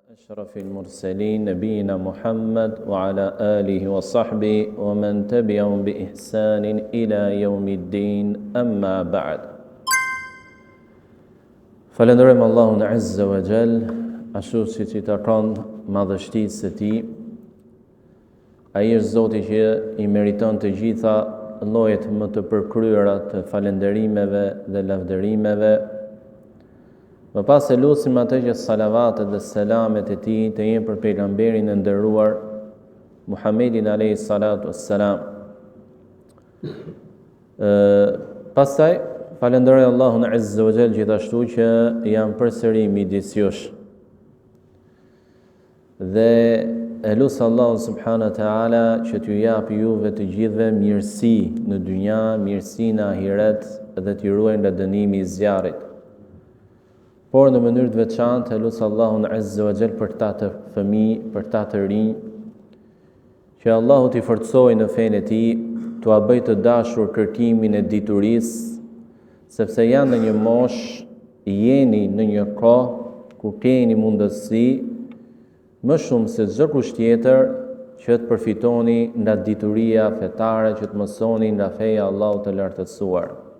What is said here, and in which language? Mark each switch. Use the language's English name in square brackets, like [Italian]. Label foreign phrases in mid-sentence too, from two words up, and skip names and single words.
[Arabic] أشرف المرسلين نبينا محمد وعلى آله وصحبه ومن تبعهم بإحسان إلى يوم الدين أما بعد فلندرم الله عز وجل [Albanian] ashtu si që të kanë madhështisë së tij. Ai është Zoti që i meriton të gjitha llojet më të përkryera të falënderimeve dhe lavdërimeve. Më pas e lutim atë që salavatet dhe selamet e tij të jenë për pejgamberin e nderuar Muhammedin [Arabic] عليه الصلاة والسلام. [Albanian] Pastaj falenderoj Allahun [Arabic] عز وجل [Albanian] gjithashtu që jam përsëri midis jush. Dhe e lusë Allah [Arabic] سبحانه وتعالى [Albanian] që t'ju japë juve të gjithve mirësi në dynja, mirësi në ahiret dhe t'ju ruaj nga dënimi i zjarrit. Por në mënyrë të veçantë e lusë Allahun [Arabic] عز وجل [Albanian] për ta të fëmijë, për ta të rinj, që Allahu t'i forcojë në fenë e tij, t'ua bëjë të dashur kërkimin e diturisë, sepse janë në një moshë, jeni në një kohë ku keni mundësi më shumë se çdo kusht tjetër që të përfitoni nga dituria fetare, që të mësoni nga feja Allahut të lartësuar.